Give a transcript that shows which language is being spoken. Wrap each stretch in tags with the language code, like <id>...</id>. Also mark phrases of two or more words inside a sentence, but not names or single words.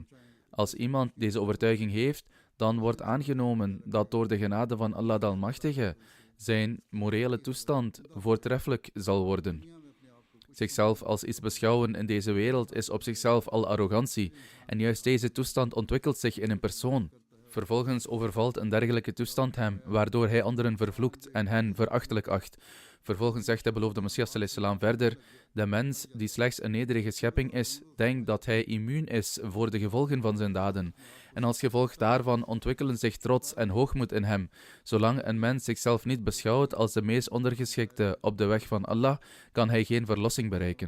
<nl>Als iemand deze overtuiging heeft, dan wordt aangenomen dat door de genade van Allah de Almachtige zijn morele toestand voortreffelijk zal worden. Zichzelf als iets beschouwen in deze wereld is op zichzelf al arrogantie, en juist deze toestand ontwikkelt zich in een persoon. Vervolgens overvalt een dergelijke toestand hem, waardoor hij anderen vervloekt en hen verachtelijk acht. Vervolgens zegt de beloofde Messias</nl> <ar>صلى الله عليه وسلم</ar> <nl>verder: de mens die slechts een nederige schepping is, denkt dat hij immuun is voor de gevolgen van zijn daden. En als gevolg daarvan ontwikkelen zich trots en hoogmoed in hem. Zolang een mens zichzelf niet beschouwt als de meest ondergeschikte op de weg van Allah, kan hij geen verlossing bereiken.</nl>